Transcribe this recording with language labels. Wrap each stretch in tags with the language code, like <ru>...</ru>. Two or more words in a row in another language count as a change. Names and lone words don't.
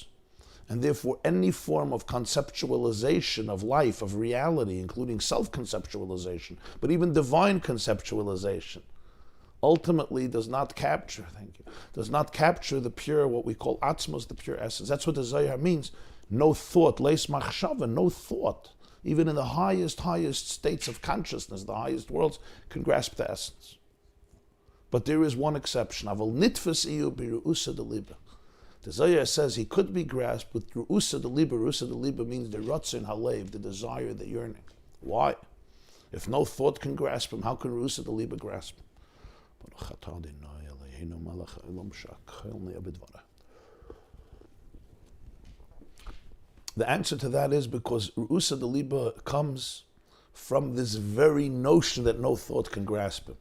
<en>And therefore any form of conceptualization of life, of reality, including self-conceptualization, but even divine conceptualization, ultimately does not capture the pure, what we call atzmos, the pure essence. That's what the Zohar means. No thought,</en> <arc>לית מחשבה,</arc> <en>no thought, even in the highest states of consciousness, the highest worlds, can grasp the essence. But there is one exception.</en> <arc>אבל נתפס איהו ברעותא דלבא.</arc> <en>The Zohar says he could be grasped with</en> <arc>רעותא דלבא. רעותא דלבא</arc> <en>means the</en> <he>רצון הלב,</he> <en>the desire, the yearning. Why? If no thought can grasp him, how can</en> <arc>רעותא דלבא</arc> <en>grasp him? The answer to that is because</en> <arc>רעותא דלבא</arc> <en>comes from this very notion that no thought can grasp him.</en>